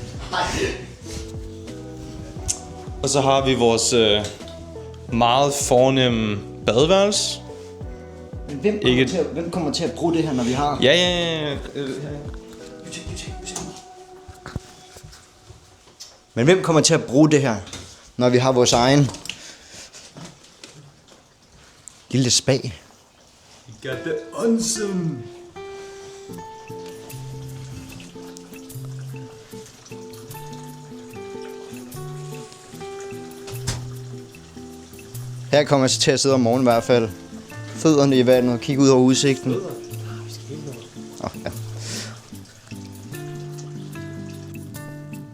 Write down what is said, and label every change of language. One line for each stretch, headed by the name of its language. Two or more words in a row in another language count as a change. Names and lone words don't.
Danish: Og så har vi vores meget fornemme badeværelse. Men hvem kommer til at bruge det her, når vi har... Ja. Men hvem kommer til at bruge det her, når vi har vores egen lille spa?
English: Got the onsen.
Danish: Her kommer jeg til at sidde om morgenen i hvert fald. Fødderne i vandet og kigge ud over udsigten. Ja.